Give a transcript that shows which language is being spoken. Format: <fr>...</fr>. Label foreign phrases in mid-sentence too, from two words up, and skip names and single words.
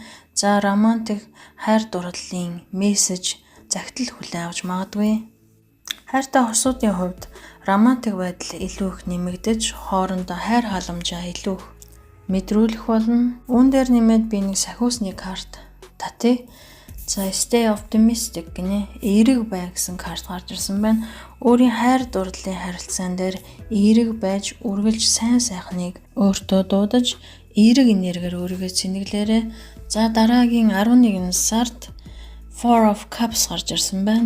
<mn>За романтик хайр дурлалын мессеж загтал хүлээн авч магадгүй. Хайртай хосуудын хувьд романтик байдал илүү их нэмэгдэж, хоорондоо хайр халамжаа илүү их мэдрүүлэх болно. Үүн дээр нэмээд би нэг сахиусны карт татъя. За</mn> <en>stay optimistic</en> <mn>гинэ. Эерэг бай гэсэн карт гарч ирсэн байна. Өөрийн хайр дурлалын харилцаан дээр эерэг байж үргэлж сайн сайхныг өөртөө дуудаж, эерэг энергиэр өөрийгөө цэнэглээрэй. За дараагийн 11 сард Four of Cups гарч ирсэн байна.</mn>